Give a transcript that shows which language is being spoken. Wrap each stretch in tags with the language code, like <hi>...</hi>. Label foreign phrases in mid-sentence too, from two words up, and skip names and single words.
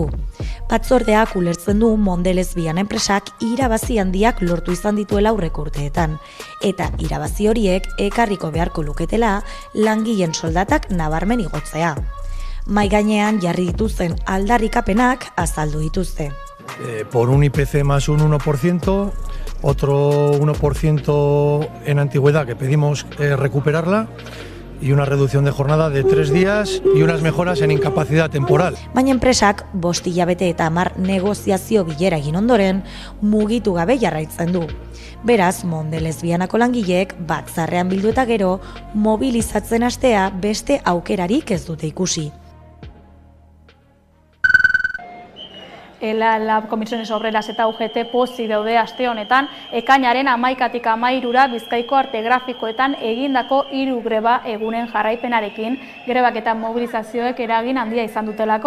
<eu>Batzordeak ulertzen du Mondelez Bian enpresak irabazi handiak lortu izan dituela aurreko urteetan, eta irabazi horiek ekarriko beharko luketela langileen soldatak nabarmen igotzea. Mai gainean jarri dituzten aldarrikapenak azaldu dituzte.</eu> <es>Por un IPC más un 1%, otro 1% en antigüedad que pedimos recuperarla y una reducción de jornada de 3 días y unas mejoras en incapacidad temporal.</es> <eu>Baina enpresak 5 hilabete eta 10 negoziazio bilera egin ondoren mugitu gabe jarraitzen du. Beraz, Mondelez Bianako langileek batzarrean bildu eta gero mobilizatzen hastea beste aukerarik ez dute ikusi. Lab, Komisiones Obreras eta UGT pozik daude aste honetan, ekainaren 11-tik 13 Bizkaiko arte grafikoetan egindako 3 greba egunen jarraipenarekin, grebak eta mobilizazioek eragin handia izan dutelako.</eu>